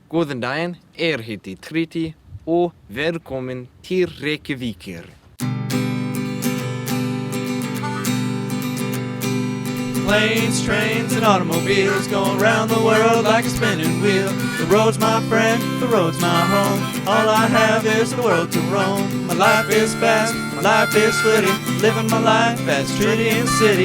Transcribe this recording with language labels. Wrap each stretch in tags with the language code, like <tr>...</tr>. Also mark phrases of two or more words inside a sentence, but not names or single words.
<is>Góðan daginn, heiti Tritty og velkomin til Reykjavíkur.</is> <en>Planes, trains, and automobiles going round the world like a spinning wheel. The road's my friend, the road's my home. All I have is the world to roam. My life is fast, my life is flitty. Living my life as Tritty in the city.</en>